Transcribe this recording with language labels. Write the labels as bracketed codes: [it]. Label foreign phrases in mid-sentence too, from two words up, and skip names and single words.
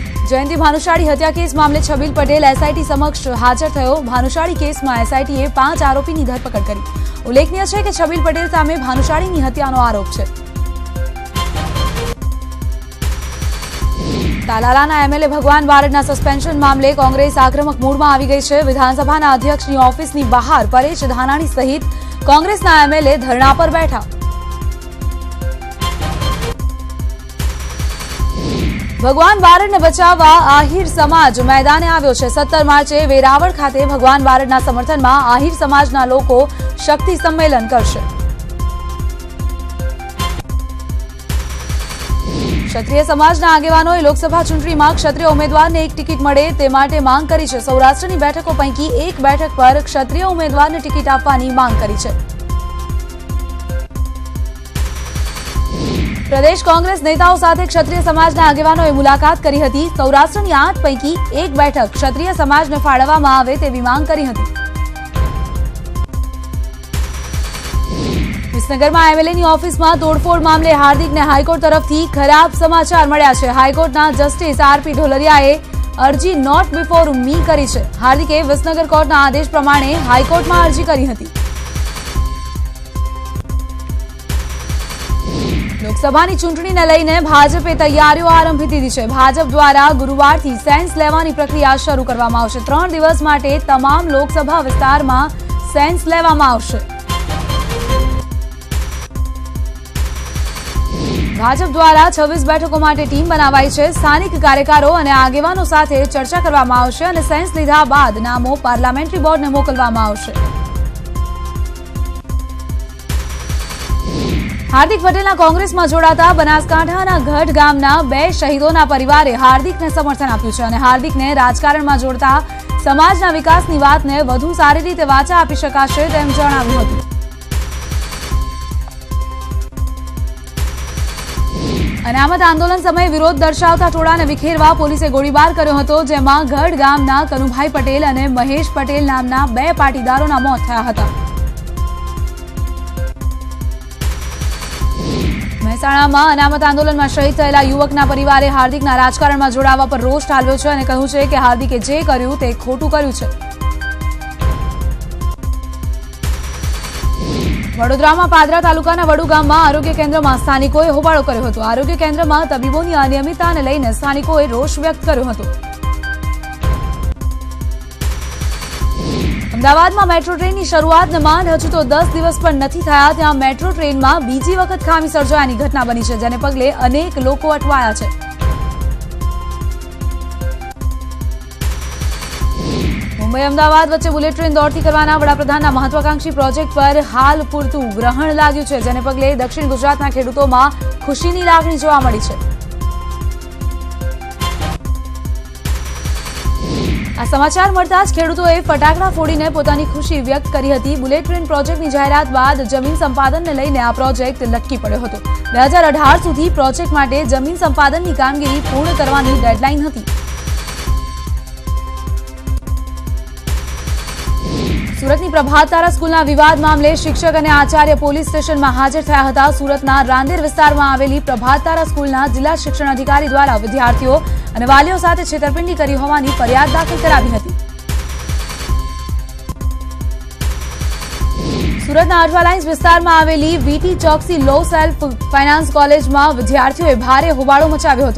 [gu] જયંતી ભાનુશાળી હત્યા કેસ મામલે છબીલ પટેલ એસઆઈટી સમક્ષ હાજર થયો। ભાનુશાળી કેસમાં એસઆઈટીએ 5 આરોપીની ધરપકડ કરી। [hi] उल्लेखनीय है कि [gu] છબીલ પટેલ સામે ભાનુશાળીની હત્યાનો આરોપ है। તાલાલાના એમએલએ ભગવાન બારડના સસ્પેન્શન મામલે કોંગ્રેસ આક્રમક મૂડમાં આવી [hi] गई है। [gu] વિધાનસભાના અધ્યક્ષની ઓફિસની બહાર પરેશ ધાનાણી સહિત કોંગ્રેસના એમએલએ ધરણા પર બેઠા। ભગવાન બારડને બચાવવા આહિર સમાજ મેદાને આવ્યો છે। 17 માર્ચે વેરાવળ ખાતે ભગવાન બારડના સમર્થનમાં આહિર સમાજના લોકો શક્તિ સંમેલન કરશે। ક્ષત્રિય સમાજના આગેવાનોએ લોકસભા ચૂંટણીમાં ક્ષત્રિય ઉમેદવારને એક ટિકિટ મળે તે માટે માંગ કરી છે। સૌરાષ્ટ્રની બેઠકો પૈકી એક બેઠક પર ક્ષત્રિય ઉમેદવારને ટિકિટ આપવાની માંગ કરી છે। પ્રદેશ કોંગ્રેસ નેતાઓ સાથે ક્ષત્રિય સમાજના આગેવાનોએ મુલાકાત કરી હતી। સૌરાષ્ટ્રની 8 પૈકી એક બેઠક ક્ષત્રિય સમાજને ફાળવવામાં આવે તેવી માંગ કરી હતી। વિસનગરમાં એમએલએની ઓફિસમાં તોડફોડ મામલે હાર્દિકને હાઈકોર્ટ તરફથી ખરાબ સમાચાર મળ્યા છે। હાઈકોર્ટના જસ્ટિસ આરપી ઢોલરિયાએ અરજી [en] not before me [gu] કરી છે। હાર્દિકે વિસનગર કોર્ટના આદેશ પ્રમાણે હાઈકોર્ટમાં અરજી કરી હતી। लोकसभाની ચૂંટણીને લઈને ભાજપે તૈયારીઓ આરંભી દીધી છે। ભાજપ દ્વારા ગુરુવારથી સેન્સ લેવાની પ્રક્રિયા શરૂ કરવામાં આવશે। 3 દિવસ માટે તમામ લોકસભા વિસ્તારમાં સેન્સ લેવામાં આવશે। ભાજપ દ્વારા 26 બેઠકો માટે ટીમ બનાવાઈ છે। સ્થાનિક કાર્યકરો અને આગેવાનો સાથે ચર્ચા કરવામાં આવશે અને સેન્સ લીધા બાદ નામો પાર્લામેન્ટરી બોર્ડને મોકલવામાં આવશે। હાર્દિક પટેલના કોંગ્રેસમાં જોડાતા બનાસકાંઠાના ગઢ ગામના 2 શહીદોના પરિવારે હાર્દિકને સમર્થન આપ્યું છે। હાર્દિકને રાજકારણમાં જોડતા સમાજના વિકાસની વાતને વધુ સારી રીતે વાચા આપી શકાશે તેમ જણાવ્યું હતું। અનામત આંદોલન સમય વિરોધ દર્શાવતા ટોળાને વિખેરવા પોલીસે ગોળીબાર કર્યો હતો, જેમાં ગઢ ગામના કનુભાઈ પટેલ અને મહેશ પટેલ નામના 2 પાટીદારોના મોત થયા હતા। મહેસાણામાં અનામત આંદોલનમાં શહીદ થયેલા યુવકના પરિવારે હાર્દિકના રાજકારણમાં જોડાવા પર રોષ ઠાલવ્યો છે અને કહ્યું છે કે હાર્દિકે જે કર્યું તે ખોટું કર્યું છે। વડોદરામાં પાદરા તાલુકાના વડુ ગામમાં આરોગ્ય કેન્દ્રમાં સ્થાનિકોએ હોબાળો કર્યો હતો। આરોગ્ય કેન્દ્રમાં તબીબોની અનિયમિતતાને લઈને સ્થાનિકોએ રોષ વ્યક્ત કર્યો હતો। અમદાવાદમાં મેટ્રો ટ્રેનની શરૂઆતને માંડ હજુ તો 10 દિવસ પણ નથી થયા ત્યાં મેટ્રો ટ્રેનમાં બીજી વખત ખામી સર્જાયાની ઘટના બની છે, જેને પગલે અનેક લોકો અટવાયા છે। મુંબઈ અમદાવાદ વચ્ચે બુલેટ ટ્રેન દોડતી કરવાના વડાપ્રધાનના મહત્વાકાંક્ષી પ્રોજેક્ટ પર હાલ પૂરતું ગ્રહણ લાગ્યું છે, જેને પગલે દક્ષિણ ગુજરાતના ખેડૂતોમાં ખુશીની લાગણી જોવા મળી છે। આ સમાચાર મળતા જ ખેડૂતોએ ફટાકડા ફોડીને પોતાની ખુશી વ્યક્ત કરી હતી। બુલેટ ટ્રેન પ્રોજેક્ટની જાહેરાત બાદ જમીન સંપાદનને લઈને આ પ્રોજેક્ટ લટકી પડ્યો હતો। 2018 સુધી પ્રોજેક્ટ માટે જમીન સંપાદનની કામગીરી પૂર્ણ કરવાની ડેડલાઇન હતી। સૂરતની પ્રભાત તારા સ્કૂલના વિવાદ મામલે શિક્ષક અને આચાર્ય પોલીસ સ્ટેશનમાં હાજર થયા હતા। સૂરતના રાંદેર વિસ્તારમાં આવેલી પ્રભાત તારા સ્કૂલના જિલ્લા શિક્ષણ અધિકારી દ્વારા વિદ્યાર્થીઓ અને વાલીઓ સાથે છેતરપિંડી કરી હોવાની ફરિયાદ દાખલ કરાવી હતી। સુરતના અઠવા લાઇન્સ વિસ્તારમાં આવેલી વીટી ચોકસી લો સેલ્ફ ફાઇનાન્સ કોલેજમાં વિદ્યાર્થીઓએ ભારે હોબાળો મચાવ્યો હતો।